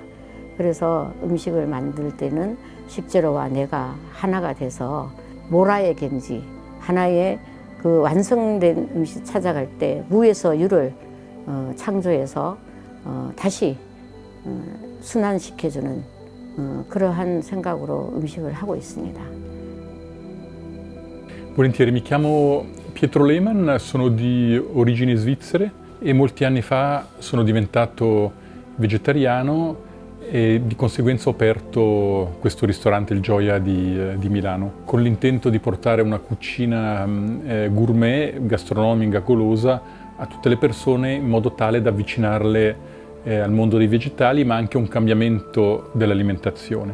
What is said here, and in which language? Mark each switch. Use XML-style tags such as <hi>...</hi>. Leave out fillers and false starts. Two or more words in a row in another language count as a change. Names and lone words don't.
<ko>그래서 음식을 만들 때는 식재료와 내가 하나가 돼서 모라의 gen지, 하나의 그 완성된 음식 찾아갈 때 무에서 유를 창조해서 다시 순환시켜주는 그러한 생각으로 음식을 하고 있습니다.</ko> <it>Volentieri, mi chiamo Pietro Lehmann, sono di origini svizzere e molti anni fa sono diventato vegetariano e di conseguenza ho aperto questo ristorante Il Gioia di Milano con l'intento di portare una cucina gourmet, gastronomica, golosa a tutte le persone in modo tale da avvicinarle al mondo dei vegetali, ma anche un cambiamento dell'alimentazione.</it>